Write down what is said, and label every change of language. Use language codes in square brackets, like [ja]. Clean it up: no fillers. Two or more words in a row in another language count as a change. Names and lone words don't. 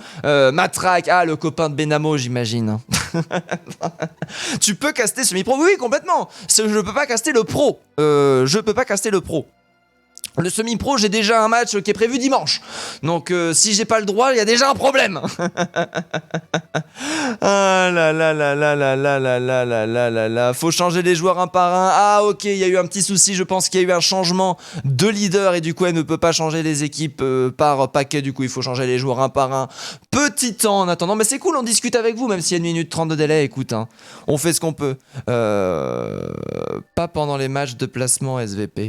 [fr] Matraque, le copain de Benamo j'imagine. Tu peux caster semi-pro? Oui, complètement. Je peux pas caster le pro. Le semi-pro, j'ai déjà un match qui est prévu dimanche. Donc, si j'ai pas le droit, il y a déjà un problème. Ah là là là là là là là là là là là là. Faut changer les joueurs un par un. Ah ok, il y a eu un petit souci. Je pense qu'il y a eu un changement de leader et du coup, elle ne peut pas changer les équipes par paquet. Du coup, il faut changer les joueurs un par un. Petit temps en attendant. Mais c'est cool, on discute avec vous, même s'il y a 1 minute 30 de délai. Écoute, hein, on fait ce qu'on peut. Pas pendant les matchs de placement SVP.